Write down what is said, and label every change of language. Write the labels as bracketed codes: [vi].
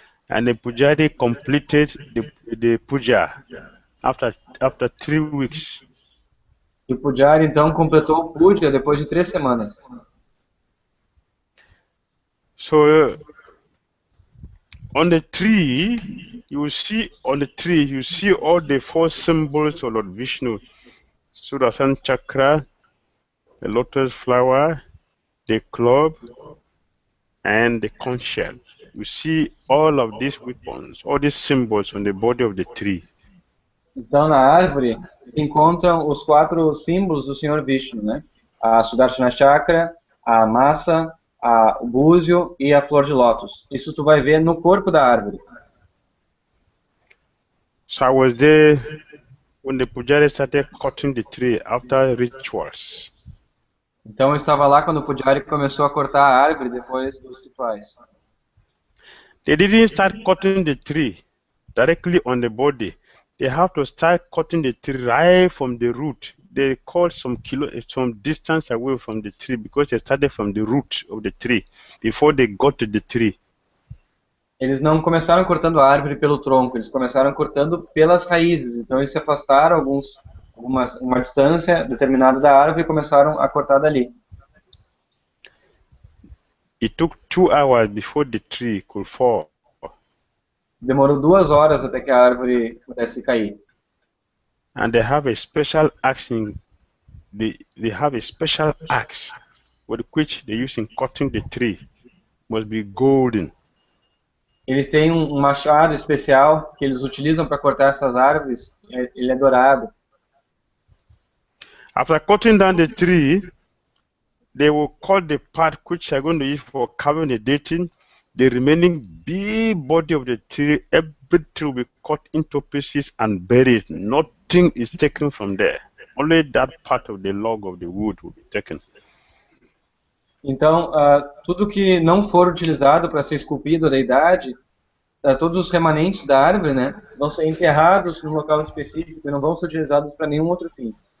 [en] And the pujari completed the puja after 3 weeks. [pt] E o Pujari, então, completou o puja depois de 3 semanas. [en] So, on the tree, you see all the 4 symbols of Lord Vishnu. Sudarshan Chakra, the lotus flower, the club, and the conch shell. You see all of these weapons, all these symbols on the body of the tree. [pt] Então, na árvore, se encontram os 4 símbolos do Senhor Vishnu, né? A Sudarshana Chakra, a massa, o búzio e a flor de lótus. Isso tu vai ver no corpo da árvore. [en] So I was there when the pujari started cutting the tree after rituals. [pt] Então, eu estava lá quando o Pujari começou a cortar a árvore depois dos rituais. [en] They didn't start cutting the tree directly on the body. They have to start cutting the tree right from the root. They cut some distance away from the tree because they started from the root of the tree before they got to the tree. [pt] Eles não começaram cortando a árvore pelo tronco, eles começaram cortando pelas raízes. Então, eles se afastaram uma distância determinada da árvore e começaram a cortar dali. [en] It took 2 hours before the tree could fall. [pt] Demorou 2 horas até que a árvore pudesse cair. [en] And they have a special axe they have a special axe with which they use in cutting the tree. Must be golden. [pt] Eles têm um machado especial que eles utilizam para cortar essas árvores. Ele é dourado. [en] After cutting down the tree, they will cut the part which are going to use for carving the dating. The remaining big body of the tree, every tree will be cut into pieces and buried. Nothing is taken from there. Only that part of the log of the wood will be taken. [pt] Então, tudo que não for utilizado para ser esculpido a deidade, todos os remanentes da árvore, né, vão ser enterrados num local específico e não vão ser utilizados para nenhum outro fim.